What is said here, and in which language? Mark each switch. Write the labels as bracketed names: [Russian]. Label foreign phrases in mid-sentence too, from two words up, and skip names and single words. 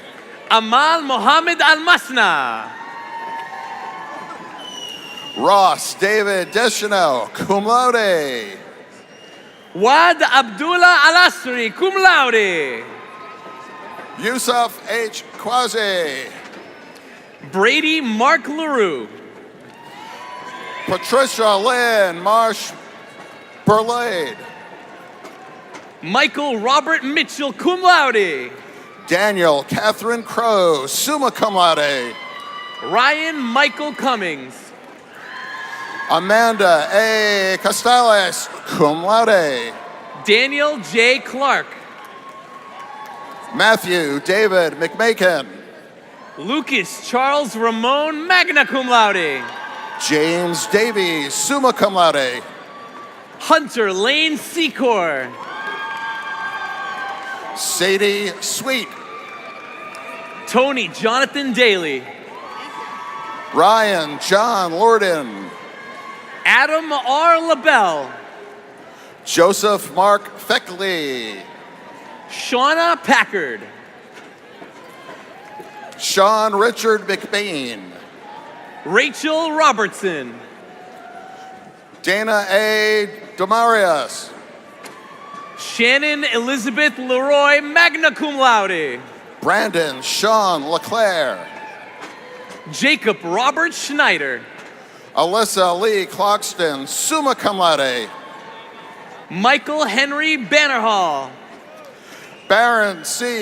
[English] Amal Mohammed Al-Masna. Ross David Deschanel, [Latin] cum laude. [English] Wad Abdullah Al-Asri, [Latin] cum laude. [English] Yusuf H. Quasi. Brady Mark LaRue. Patricia Lynn Marsh Burlade. Michael Robert Mitchell, [Latin] cum laude. [English] Daniel Catherine Crow, [Latin] summa cum laude. [English] Ryan Michael Cummings. Amanda A. Costales, [Latin] cum laude. [English] Daniel J. Clark. Matthew David McMakin. Lucas Charles Ramon, [Latin] magna cum laude. [English] James Davies, [Latin] summa cum laude. [English] Hunter Lane Secor. Sadie Sweet. Tony Jonathan Daly. Ryan John Lorden. Adam R. LaBelle. Joseph Mark Feckley. Shauna Packard. Sean Richard McBain. Rachel Robertson. Dana A. Demarius. Shannon Elizabeth Leroy, [Latin] magna cum laude. [English] Brandon Sean LeClaire. Jacob Robert Schneider. Alyssa Lee Clockston, [Latin] summa cum laude. [English] Michael Henry Bannerhall. Baron C.